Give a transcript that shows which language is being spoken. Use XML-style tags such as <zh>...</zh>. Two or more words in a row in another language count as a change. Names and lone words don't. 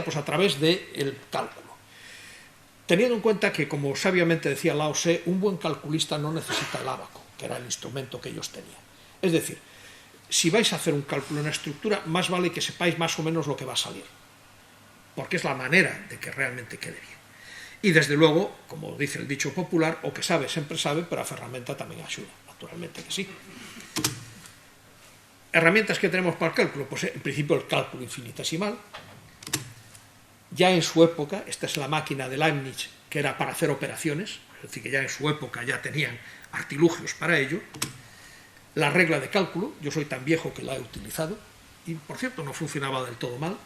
<es>Pues a través del cálculo. Teniendo en cuenta que, como sabiamente decía Lao Tse, un buen calculista no necesita el ábaco, que era el instrumento que ellos tenían. Es decir, si vais a hacer un cálculo en una estructura, más vale que sepáis más o menos lo que va a salir, porque es la manera de que realmente quede bien. Y desde luego, como dice el dicho popular,</es> <gl>o que sabe sempre sabe, pero a ferramenta tamén axuda,</gl> <es>naturalmente que sí. Herramientas que tenemos para el cálculo, pues en principio el cálculo infinitesimal. Ya en su época, esta es la máquina de Leibniz, que era para hacer operaciones, es decir, que ya en su época ya tenían artilugios para ello. La regla de cálculo, yo soy tan viejo que la he utilizado, y por cierto no funcionaba del todo mal.</es>